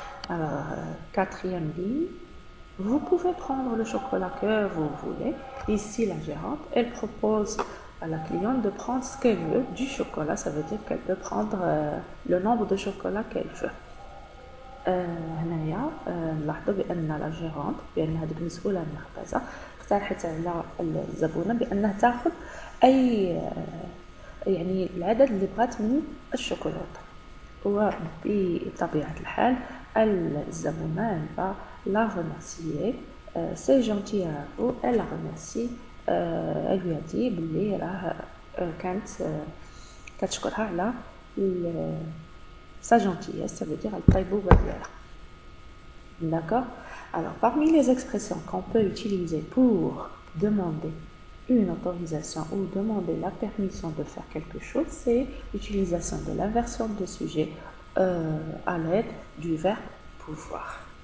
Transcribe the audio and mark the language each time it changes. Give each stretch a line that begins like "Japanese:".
French: alors quatrième ligne, vous pouvez prendre le chocolat que vous voulez. Ici la gérante elle propose à la cliente de prendre ce qu'elle veut du chocolat. Ça veut dire qu'elle peut prendre le nombre de chocolat qu'elle veut.
Arabic: هنايا نلاحظوا بان لا جيرونت بان هذيك المسؤوله عن المخبزه اقترحت على الزبونه بانها تاخذ اي يعني العدد اللي بغات من الشوكولاته، وبطبيعه الحال الزبونه va la remercier.
French: C'est gentil à vous. Elle la remercie. Elle lui a dit بلي راه كانت كتشكرها على sa gentillesse, ça veut dire al-taïbouba diala. D'accord? Alors, parmi les expressions qu'on peut utiliser pour demander une autorisation ou demander la permission de faire quelque chose, c'est l'utilisation de l'inversion de sujet à l'aide du verbe pouvoir.